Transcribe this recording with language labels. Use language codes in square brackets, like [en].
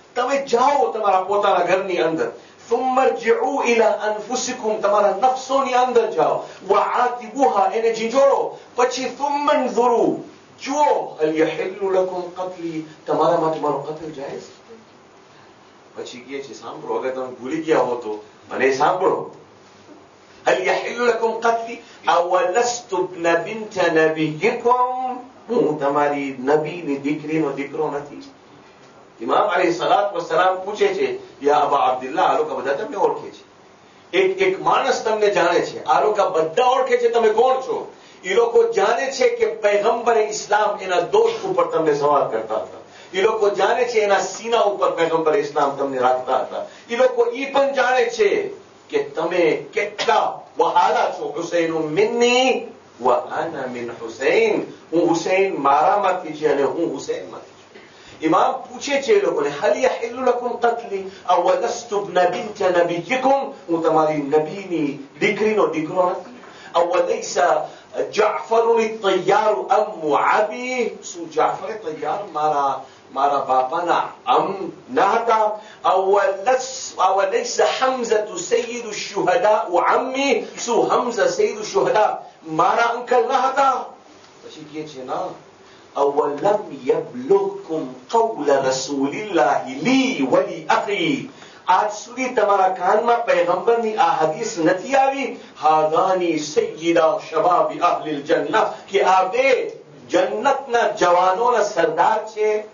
[gu] તમે જાઓ તમારા પોતાના ઘરની અંદર, [ar] ثم ارجعوا الى انفسكم [gu] તમારા નફ્સોની અંદર જાઓ, [ar] وعاتبوها [gu] એને ઝીંઝોડો, પછી [ar] ثم انظروا [gu] જુઓ [ar] هل يحل لكم قتلي [gu] તમારા માટે મારો કતલ જાયઝ. પછી કહે છે સાંભળો, અગર તમે ભૂલી ગયા હો તો મને સાંભળો. [ar] هل يحل لكم قتلي اولست ابن بنت نبيكم [gu] હું તમારી નબીની દીકરીનો દીકરો નથી. ઇમામ અલૈહિસ્સલાતુ વસ્સલામ પૂછે છે યા અબા અબ્દુલ્લાહ, આ લોકો બધા તમને ઓળખે છે, એક માણસ તમને જાણે છે, આ લોકો બધા ઓળખે છે તમે કોણ છો. એ લોકો જાણે છે કે પૈગંબરે ઇસ્લામ એના દોસ્ત ઉપર તમને સવાલ કરતા હતા. એ લોકો જાણે છે એના સીના ઉપર પૈગંબરે ઇસ્લામ તમને રાખતા હતા. એ લોકો એ પણ જાણે છે કે તમે કેટલા વહાલા છો. [ar] હુસૈન મિન્ની વ અના મિન હુસૈન, [gu] હું હુસૈન મારામાંથી છે અને હું હુસૈનમાંથી. ઇમામ પૂછે છે એ લોકોને [ar] هل يحل لكم قتلي اولست ابن بنت نبيكم [gu] હું તમારી નબીની દીકરીનો દીકરો નથી. [ar] اوليس جعفر الطيار ام ابي [gu] શું જાફર તૈયાર મારા બાપાના અમ ન હતા. [ar] اوليس حمزة سيد الشهداء عمي [gu] શું [ar] حمزة سيد الشهداء [gu] મારા અંકલ ન હતા. પછી કહે છે ના [ar] أولم يبلغكم قول رسول الله لي ولأخي [gu] આજ સુધી તમારા કાનમાં પૈગંબરની આ હદીસ નથી આવી [ar] હાદાની સય્યદા શબાબી અહલિલ જન્નહ [gu] કે આ બે જન્નતના જવાનોના સરદાર છે?